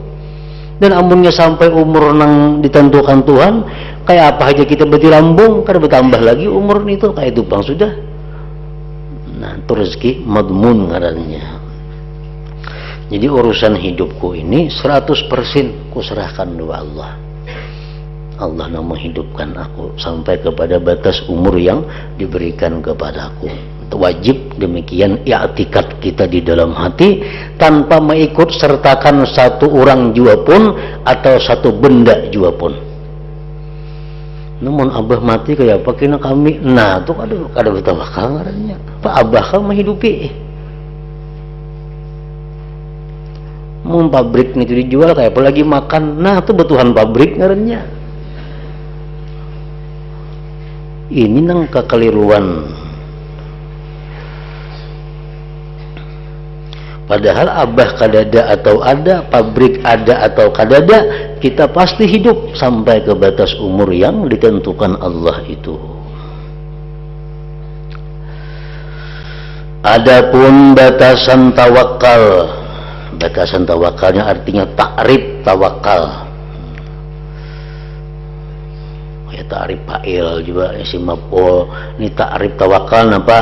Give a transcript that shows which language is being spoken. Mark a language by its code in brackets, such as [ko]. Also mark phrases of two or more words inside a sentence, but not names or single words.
[bjn] Dan amunnya sampai umur yang ditentukan Tuhan, kayak apa aja kita bertilambung, kada bertambah lagi umur itu, kayak itu bang sudah. Nah, itu rezeki madmun ngarannya. [id] Jadi urusan hidupku ini 100% ku serahkan kepada Allah. Allah yang menghidupkan aku sampai kepada batas umur yang diberikan kepadaku. Wajib demikian i'tikad kita di dalam hati tanpa mengikut sertakan satu orang jua pun atau satu benda jua pun. [bjn] Namun abah mati kayak apa kena kami, nah tuh kada betawakal ngarannya. Pak abah kan menghidupi. Mau pabrik itu dijual kayak apa lagi makan, nah tuh betuhan pabrik ngarannya. Ini nang kekeliruan. Padahal abah kadada atau ada, pabrik ada atau kadada, kita pasti hidup sampai ke batas umur yang ditentukan Allah itu. [id] Adapun batasan tawakal, batasan tawakalnya artinya takrif tawakal. Ya takrif fa'il juga [ar] isim maf'ul, [id] ini takrif tawakal apa?